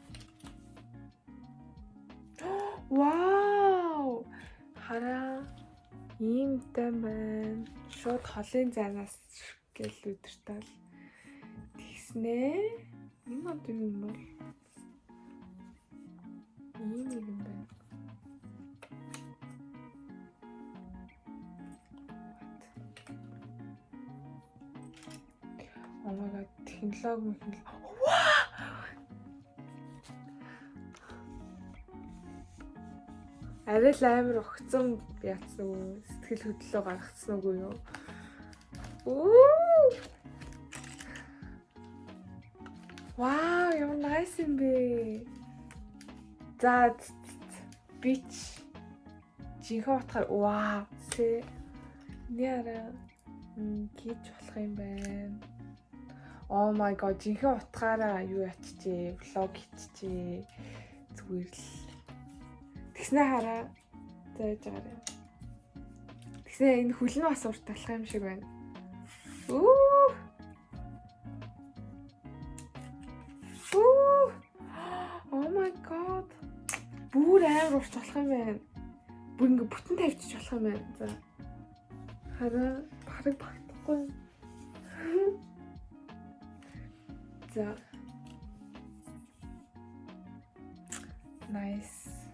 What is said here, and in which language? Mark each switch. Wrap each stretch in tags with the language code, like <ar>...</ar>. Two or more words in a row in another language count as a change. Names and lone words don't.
<mn>Вау! Хараа. Иймтэй байна. Шууд холын зайнаас гэл өдөртөл. Тэгснэ. Энэ одоо юм бол ийм юм байна.</mn> <en>Oh my god,</en> <mn>технологи. Арай л амар огцон яатсан уу? Сэтгэл хөдлөлөө гаргацсан уу юу? Вау, ямар nice юм бэ? За бич жинхэнэ утгаар вау нэрэ гэж болох юм байна.</mn> <en>Oh my god,</en> <mn>жинхэнэ утгаараа юу ячжээ, влог хийчихээ. Зүгээр л. Тэгснэ хараа. За яаж байгаарай. Тэгснэ энэ хөл нь бас урт талах юм шиг байна.</mn> <en>Oh my god.</en> <mn>Бүр амар урт болох юм байна. Бүр ингэ бүтэн тавьчих болох юм байна. За. Хараа бараг багтахгүй. За.</mn> <en>Nice.</en>